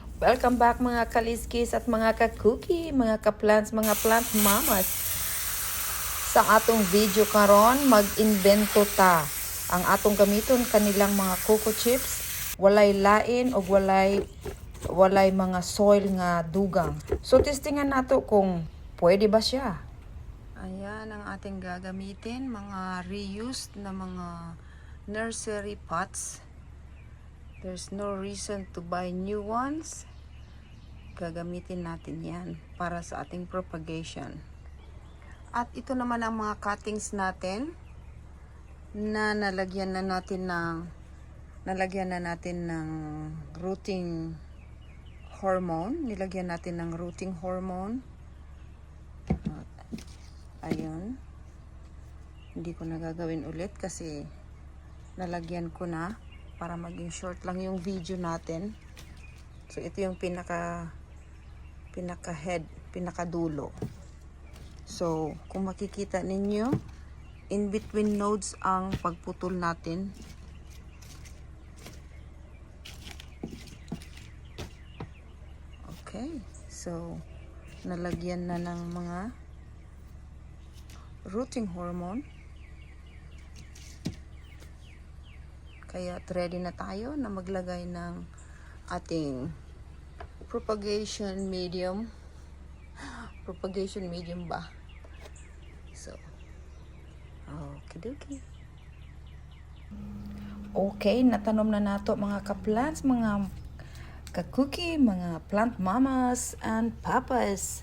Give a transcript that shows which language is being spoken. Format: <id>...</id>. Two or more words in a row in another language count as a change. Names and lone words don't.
<en>Welcome back</en> <ceb>mga kaliskis at mga ka-cookie, mga ka-plants, mga</ceb> <en>plant mamas.</en> <ceb>Sa atong video karon mag-invento ta. Ang atong gamiton kanilang mga</ceb> <en>cocoa chips,</en> <ceb>walay lain o walay mga soil nga dugang. So testingan nato kung pwede ba siya.</ceb> <tl>Ayan ang ating gagamitin, mga reused na mga</tl> <en>nursery pots. There's no reason to buy new ones.</en> <tl>Gagamitin natin yan para sa ating propagation. At ito naman ang mga cuttings natin na nalagyan na natin ng</tl> <en>rooting hormone.</en> <tl>Nilagyan natin ng</tl> <en>rooting hormone.</en> <tl>Ayun. Hindi ko na gagawin ulit kasi nalagyan ko na para maging short lang yung video natin. So ito yung pinaka head, pinakadulo. So kung makikita ninyo,</tl> <en>in between nodes</en> <tl>ang pagputol natin. Okay, so nalagyan na ng mga</tl> <en>rooting hormone.</en> <tl>Kaya ready na tayo na maglagay ng ating</tl> <en>propagation medium. Propagation medium</en> <tl>ba? So, okidoki.</tl> <ceb>Okay, natanom na nato mga ka-plants, mga ka-cookie, mga</ceb> <en>plant mamas and papas.</en>